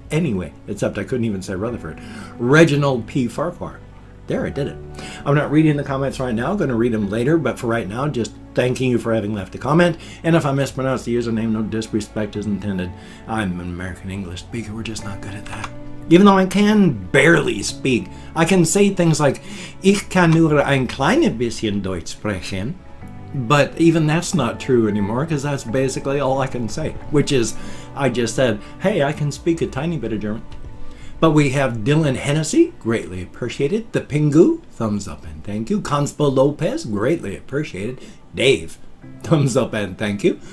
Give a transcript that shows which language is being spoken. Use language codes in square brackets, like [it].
[en] Anyway, except I couldn't even say Rutherford. Reginald P. Farquhar. There, I did it. I'm not reading the comments right now. I'm going to read them later, but for right now, just thanking you for having left a comment. And if I mispronounce the username, no disrespect is intended. I'm an American English speaker. We're just not good at that. Even though I can barely speak, I can say things like, [de] Ich kann nur ein kleines bisschen Deutsch sprechen. [en] But even that's not true anymore, because that's basically all I can say, which is, I just said, hey, I can speak a tiny bit of German. But we have Dylan Hennessy, greatly appreciated. The Pingu, thumbs up and thank you. Conspo Lopez, greatly appreciated. Dave, thumbs up and thank you.